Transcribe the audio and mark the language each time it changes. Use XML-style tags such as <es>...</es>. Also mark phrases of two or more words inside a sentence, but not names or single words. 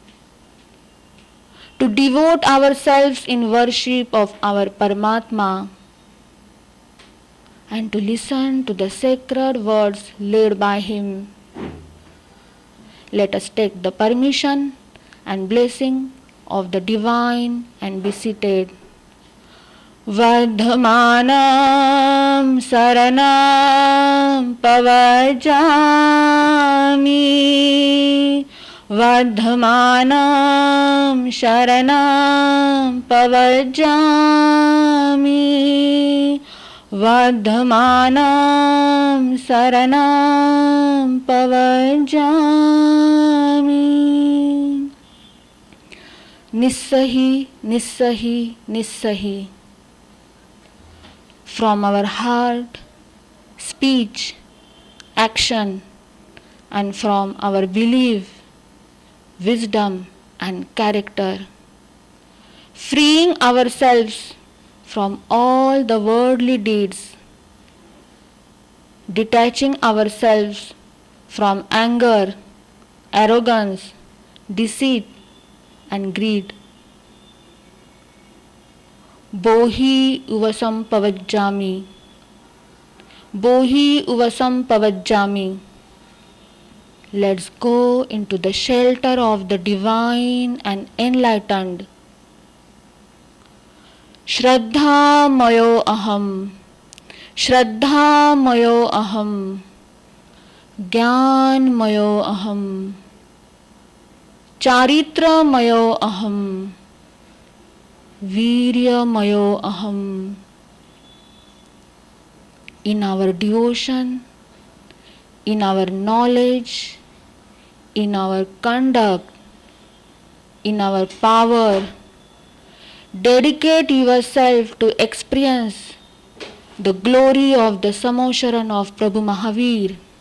<en>To devote ourselves in worship of our Paramatma and to listen to the sacred words laid by him. Let us take the permission and blessing of the divine and be seated.</en> <pra>Vadhamanam saranam pavajami Vadhamanam sharanam pavajami Vadhamanam saranam pavajami. Nissahi, Nissahi, Nissahi.</pra> <en>From our heart, speech, action, and from our belief, wisdom, and character, freeing ourselves from all the worldly deeds, detaching ourselves from anger, arrogance, deceit and greed.</en> <pra>Bohi uvasam pavajjami. Bohi uvasam pavajjami.</pra> <en>Let's go into the shelter of the divine and enlightened.</en> <sa>Shraddha mayo aham. Shraddha mayo aham. Gyan mayo aham. Charitra mayo aham. Virya mayo aham.</sa> <en>In our devotion, in our knowledge, in our conduct, in our power, dedicate yourself to experience the glory of the Samosharan of Prabhu Mahaveer.</en>